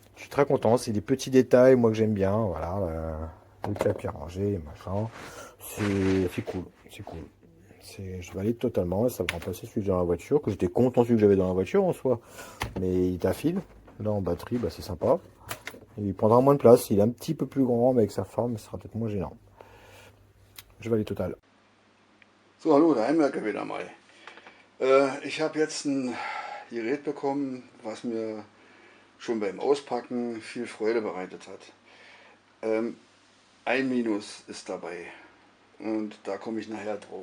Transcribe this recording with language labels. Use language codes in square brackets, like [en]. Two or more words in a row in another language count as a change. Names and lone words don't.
[fr] Je suis très content, c'est des petits détails, moi que j'aime bien, voilà, le tapis rangé, machin, c'est cool, c'est cool. Je valide totalement, ça va remplacer celui que j'ai dans la voiture, que j'étais content celui que j'avais dans la voiture en soi, mais il t'affile, là en batterie, bah, c'est sympa. Il prendra moins de place, il est un petit peu plus grand, mais avec sa forme, ce sera peut-être moins gênant. Je valide total. [de] So, hallo, der Heimwerker wieder mal. Ich habe jetzt ein Gerät bekommen, was mir schon beim Auspacken viel Freude bereitet hat. Ein Minus ist dabei und da komme ich nachher drauf.